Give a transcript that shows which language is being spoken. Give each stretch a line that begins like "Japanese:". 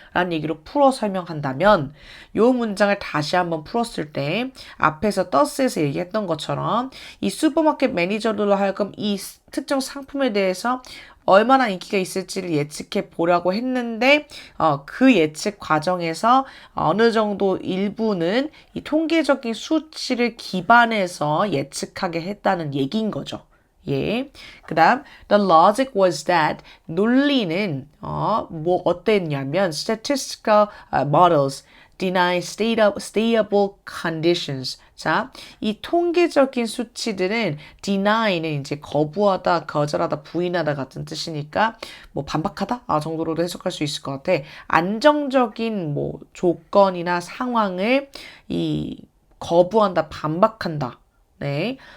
Korean: 라는 얘기로 풀어 설명한다면 이 문장을 다시 한번 풀었을 때 앞에서 더스에서 얘기했던 것처럼 이 슈퍼마켓 매니저들로 하여금 이 특정 상품에 대해서 얼마나 인기가 있을지를 예측해 보려고 했는데 그 예측 과정에서 어느 정도 일부는 이 통계적인 수치를 기반해서 예측하게 했다는 얘기인 거죠.
English: 그 다음 the logic was that
Korean: 논리는 어땠냐면
English: statistical models deny stable conditions.
Korean: 자, 이 통계적인 수치들은 deny는 이제 거부하다, 거절하다, 부인하다 같은 뜻이니까 뭐 반박하다 정도로도 해석할 수 있을 것 같아. 안정적인 뭐 조건이나 상황을 거부한다, 반박한다. 네.